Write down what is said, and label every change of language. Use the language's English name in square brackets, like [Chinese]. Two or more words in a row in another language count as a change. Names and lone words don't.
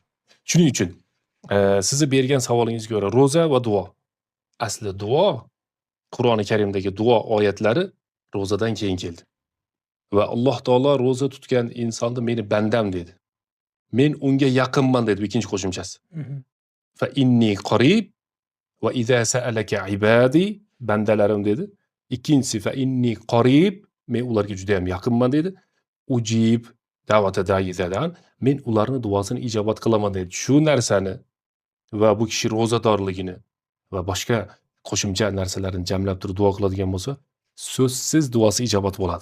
[Uzbek] Shuning uchun sizni bergan savolingizga ko'ra ro'za va duo. Asli duo Qur'oni Karimdagi duo oyatlari ro'zadan keyin keldi. Va Alloh taolo ro'za tutgan insonni meni bandam dedi. Men unga yaqinman dedi ikkinchi qo'shimchasi. [Arabic] فإني قريب وإذا سألك عبادي [Uzbek] bandalarim dedi. Ikkinchisi [Arabic] فإني قريب [Uzbek] men ularga juda ham yaqinman dedi. [Arabic] أجيب دعوة الداعي [Uzbek] men ularning duosini ijobat qilaman dedi. Shu narsani va bu kishi ro'zadorligini va boshqa qo'shimcha narsalarni jamlab turib duo qiladigan bo'lsa, so'zsiz duosi ijobat bo'ladi.